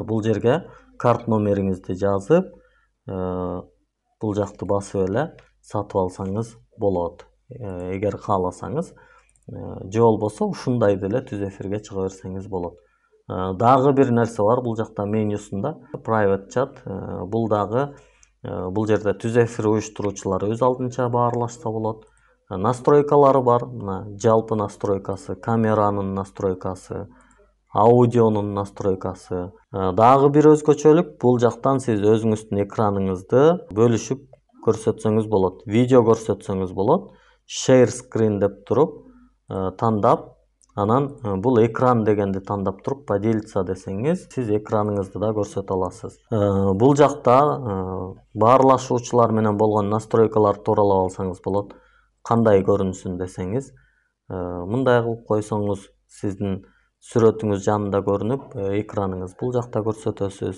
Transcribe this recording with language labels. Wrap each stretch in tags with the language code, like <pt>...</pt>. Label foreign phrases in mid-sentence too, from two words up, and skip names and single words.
<ky>Бул жерге карт номериңизди жазып, бул жакты басып эле сатып алсаңыз болот. Эгер кааласаңыз, же болбосо ушундай деле түз эфирге чыга берсеңиз болот. Дагы бир нерсе бар бул жакта менюсунда,</ky> <en>private chat.</en> <ky>Бул дагы бул жерде түз эфир уюштуруучулар өз алдынча баарлашса болот. Настройкалары бар. Мына жалпы настройкасы, камеранын настройкасы, аудионун настройкасы. Дагы бир өзгөчөлүк, бул жактан сиз өзүңүздүн экраныңызды бөлүшүп көрсөтсөңүз болот. Видео көрсөтсөңүз болот.</ky> <en>Share screen</en> <ky>деп туруп тандап, Анан бул экран дегенди тандап туруп поделиться десеңиз, сиз экраныңызды да көрсөтө аласыз. Бул жакта баарлашуучулар менен болгон настройкалар тууралап алсаңыз болот. Кандай көрүнсүн десеңиз, мындай кылып койсоңуз сиздин сүрөтүңүз жанында көрүнүп, экраныңыз бул жакта көрсөтөсүз.</ky>